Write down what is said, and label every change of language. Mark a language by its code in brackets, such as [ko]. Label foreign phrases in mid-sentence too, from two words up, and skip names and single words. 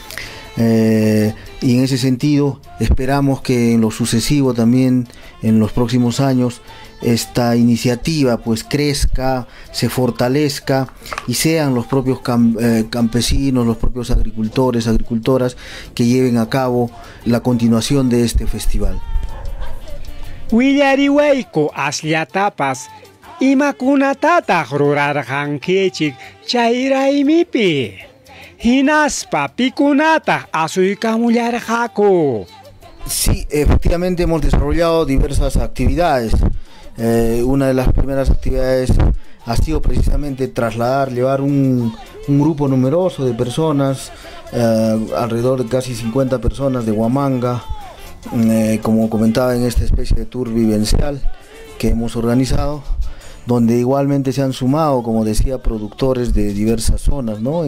[es] Y en ese sentido esperamos que en lo sucesivo también, en los próximos años, esta iniciativa pues crezca, se fortalezca y sean los propios campesinos, los propios agricultores, agricultoras que lleven a cabo la continuación de este festival. [qu] Willariwayku asllatapas imakunatataq rurarqankichik chayraymipi, hinaspa pikunataq asuykamullarqaku. [es] Sí, efectivamente hemos desarrollado diversas actividades. Una de las primeras actividades ha sido precisamente llevar un grupo numeroso de personas, alrededor de casi 50 personas de Huamanga, como comentaba, en esta especie de tour vivencial que hemos organizado, donde igualmente se han sumado, como decía, productores de diversas zonas, ¿no?